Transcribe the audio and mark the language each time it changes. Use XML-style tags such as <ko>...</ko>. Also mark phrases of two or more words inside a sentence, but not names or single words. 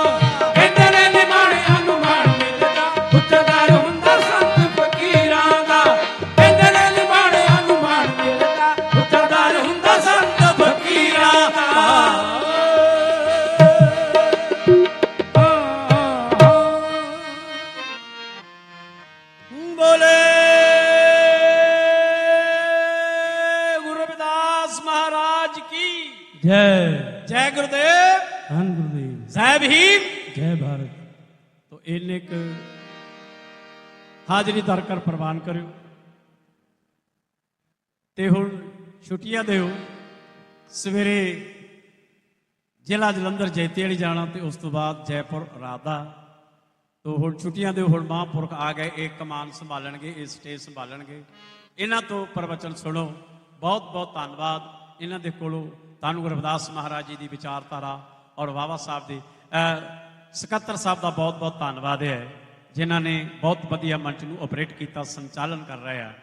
<pa>ਕਹਿੰਦੇ ਨੇ ਨਿਮਾਣਿਆਂ ਨੂੰ ਮਾਣ ਮਿਲਦਾ ਉੱਚਾ ਦਰ ਹੁੰਦਾ ਸੰਤ ਫ਼ਕੀਰਾਂ ਦਾ, ਕਹਿੰਦੇ ਨੇ ਨਿਮਾਣਿਆਂ ਨੂੰ ਮਾਣ ਮਿਲਦਾ ਉੱਚਾ ਦਰ ਹੁੰਦਾ ਸੰਤ ਫ਼ਕੀਰਾਂ ਦਾ।</pa> <hi>बोले गुरु रविदास महाराज की जय जय गुरुदेव, धन गुरुदेव, जय भीम, जय भारत।</hi> <pa>ਤੋ ਇੰਨੇ ਕ ਹਾਜ਼ਰੀ ਦਰ ਕਰ ਪਰਵਾਨ ਕਰੋ ਤੇ ਹੁਣ ਛੁੱਟੀਆਂ ਦਿਓ, ਸਵੇਰੇ ਜ਼ਿਲ੍ਹਾ ਜਲੰਧਰ ਜੈਤੇ ਵਾਲੀ ਜਾਣਾ ਤੇ ਉਸ ਤੋਂ ਬਾਅਦ ਜੈਪੁਰ ਰਾਤ ਦਾ। ਤੋ ਹੁਣ ਛੁੱਟੀਆਂ ਦੇ ਹੁਣ ਮਹਾਂਪੁਰਖ ਆ ਗਏ, ਇਹ ਕਮਾਨ ਸੰਭਾਲਣਗੇ, ਇਹ ਸਟੇਜ ਸੰਭਾਲਣਗੇ। ਇਹਨਾਂ ਤੋਂ ਪ੍ਰਵਚਨ ਸੁਣੋ। ਬਹੁਤ ਬਹੁਤ ਧੰਨਵਾਦ ਇਹਨਾਂ ਦੇ ਕੋਲੋਂ। ਧੰਨ ਗੁਰੂ ਰਵਿਦਾਸ ਮਹਾਰਾਜ ਜੀ ਦੀ ਵਿਚਾਰਧਾਰਾ ਔਰ ਬਾਬਾ ਸਾਹਿਬ ਦੇ ਸਕੱਤਰ ਸਾਹਿਬ ਦਾ ਬਹੁਤ ਬਹੁਤ ਧੰਨਵਾਦ ਹੈ, ਜਿਨ੍ਹਾਂ ਨੇ ਬਹੁਤ ਵਧੀਆ ਮੰਚ ਨੂੰ ਆਪਰੇਟ ਕੀਤਾ, ਸੰਚਾਲਨ ਕਰ ਰਹੇ ਆ।</pa>